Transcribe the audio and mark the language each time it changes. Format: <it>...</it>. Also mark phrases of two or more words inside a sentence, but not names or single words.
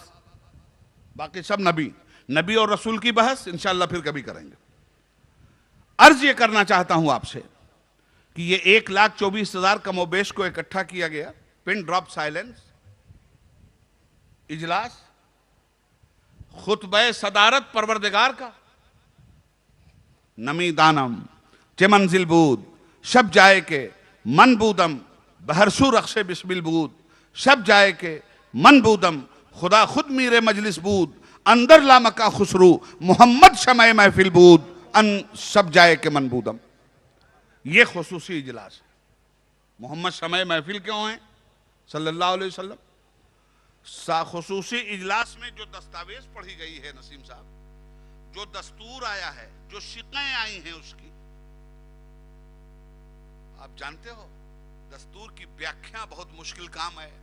<ur>باقی سب نبی اور رسول کی بحث انشاءاللہ پھر کبھی کریں گے. عرض یہ کرنا چاہتا ہوں آپ سے کہ یہ 1,24,000 کم و بیش کو اکٹھا کیا گیا.</ur> <en>pin drop silence,</en> <ur>اجلاس, خطبہ صدارت پروردگار کا.</ur> <fa>نمی دانم چه منزل بود شب جائے کہ من بودم بہرسو رخش بسمل بود. شب جائے کہ من بودم خدا خود میرے مجلس بود. اندر لامکا خسرو محمد شمع محفل بود. ان شب جائے کہ من بودم.</fa> <ur>یہ خصوصی اجلاس ہے. محمد شمع محفل کیوں ہیں</ur> <ar>صلی اللہ علیہ وسلم؟</ar> <ur>خصوصی اجلاس میں جو دستاویز پڑھی گئی ہے نسیم صاحب, جو دستور آیا ہے, جو شقیں آئی ہیں اس کی, آپ جانتے ہو دستور کی ویاکھیا بہت مشکل کام ہے.</ur>